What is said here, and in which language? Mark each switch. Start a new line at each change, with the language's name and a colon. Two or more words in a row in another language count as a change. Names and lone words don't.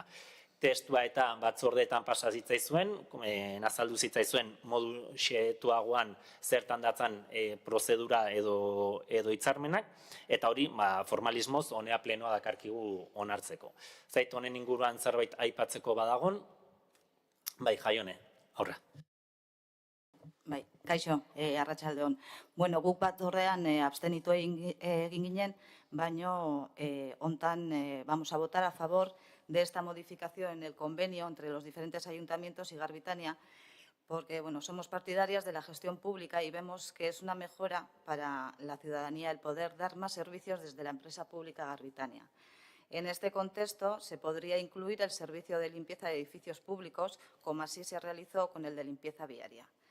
Basque: Testua eta batzordeetan pasa zitzaizuen, azaldu zitzaizuen modu xetuagoan zertan datzan prozedura edo hitzarmenak, eta hori formalismoz honea plenoa dakarkigu onartzeko. Zait honen inguruan zerbait aipatzeko badagon, bai, Jaione, aurra. Bai, kaixo, arratsaldeon.
Spanish: Bueno,
Basque: guk batzordean abstenitu egin ginen, baino hontan
Spanish: vamos a votar a favor de esta modificación en el convenio entre los diferentes ayuntamientos y Garbitania, porque somos partidarias de la gestión pública y vemos que es una mejora para la ciudadanía el poder dar más servicios desde la empresa pública Garbitania. En este contexto se podría incluir el servicio de limpieza de edificios públicos, como así se realizó con el de limpieza viaria.